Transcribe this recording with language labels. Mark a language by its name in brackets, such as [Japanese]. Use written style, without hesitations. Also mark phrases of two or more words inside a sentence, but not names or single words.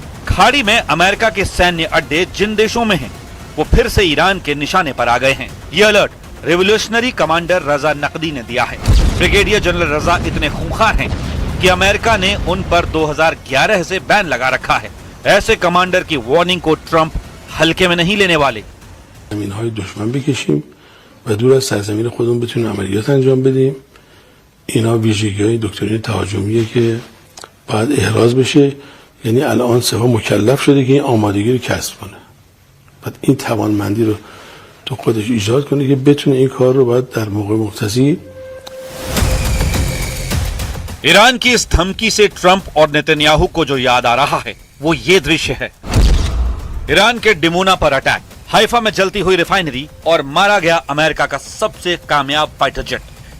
[Hindi] खाड़ी में अमेरिका के सैन्य अड्डे जिन देशों में हैं, वो फिर से ईरान के निशाने पर आ गए हैं। ये अलर्ट [English] revolutionary commander [Hindi] रजा नकदी ने दिया है। ब्रिगेडियर जनरल रजा इतने खूंखार हैं कि अमेरिका ने उन पर 2011 से बैन लगा रखा है। ऐसे कमांडर की वार्निंग को ट्रंप हल्के में नहीं लेने वाले। [Persian] زمین‌های دشمن بکشیم و دور از سرزمین خودمون بتونیم عملیات انجام بدیم. اینا ویژگی‌های دکترین تهاجمیه که باید احراز بشه. یعنی الان سپاه مکلف شده که این آمادگی رو کسب کنه. بعد این توانمندی رو تو خودش ایجاد کنه که بتونه این کار رو باید در موقع مختصی. [Hindi] ईरान की इस धमकी से ट्रंप और नेतन्याहू को जो याद आ रहा है, वो ये दृश्य है। ईरान के डिमोना पर अटैक, हाइफा में जलती हुई रिफाइनरी और मारा गया अमेरिका का सबसे कामयाब [English] fighter jet.